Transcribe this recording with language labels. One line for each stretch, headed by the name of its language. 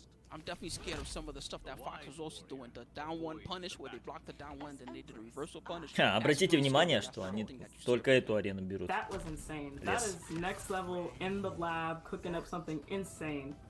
English: I'm definitely scared of some of the stuff that Fox was also doing. The down one punish, where they blocked the down one, then they did a reversal punish.
Russian: Обратите внимание, что они только эту арену берут.
English: That was insane. That is next level in the lab, cooking up something insane.